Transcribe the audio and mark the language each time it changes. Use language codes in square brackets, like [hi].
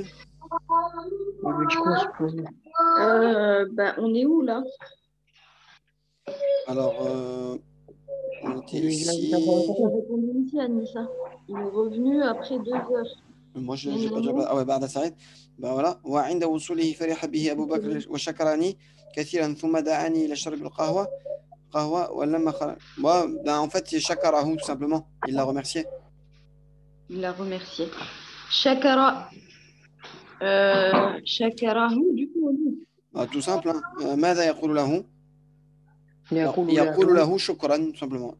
[fr] Il lui dit quoi, ce pauvre? Ben, on est où là? Alors, on était Il lui dit ici. Il a répondu ici, Anissa. Il est revenu après 2 heures. Moi, je n'ai pas déjà. Ah ouais, [ar] بعد ساعات. [fr] Ben voilà. [ar] وعند وصوله فرح به أبو بكر وشكرني كثيرا ثم دعاني إلى شرب القهوة. ولما خرج. [fr] Ben, en fait, c'est شكره tout simplement. Il l'a remercié. Il l'a remercié. Shakara. Shakarahu, du coup, on dit. Ah, tout simple. Hein. [ar] ماذا يقول له? يقول يقول له له شكرا [fr] tout simplement.